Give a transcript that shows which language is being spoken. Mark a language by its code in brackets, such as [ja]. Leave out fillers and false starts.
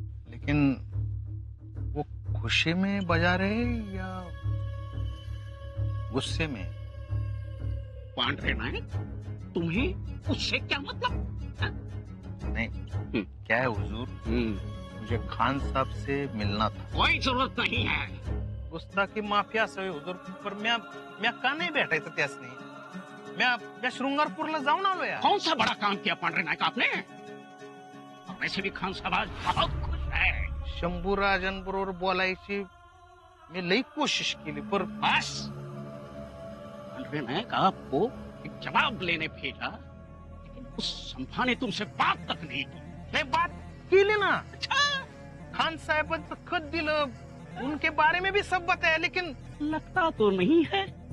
[hi] लेकिन वो खुशी में बजा रहे या गुस्से में? पांढरे नायक, तुम्हें उससे क्या मतलब? हाँ? नहीं, क्या है हुजूर, मुझे खान साहब से मिलना था. कोई जरूरत नहीं है. [mr] गुस्ताखी माफी असावी हुजूर, पर म्या का नाही भेटायचं त्यासनी? म्या शृंगारपूरला जाऊन आलो या. [hi] कौन सा बड़ा काम किया पांढरे नायक आपने? वैसे भी खान साहब आज बहुत खुश है. [mr] शंभूराजांबरोबर बोलायची मी लई कोशिश केली, पर [hi] बस. पांढरे नायक आपको एक जवाब लेने भेजा, लेकिन उस संभा ने तुमसे बात तक नहीं की. [mr] नाही, बात केली ना. खान साहेबांचं खत दिलं, [hi] उनके बारे में भी सब बताया, लेकिन लगता तो नहीं है.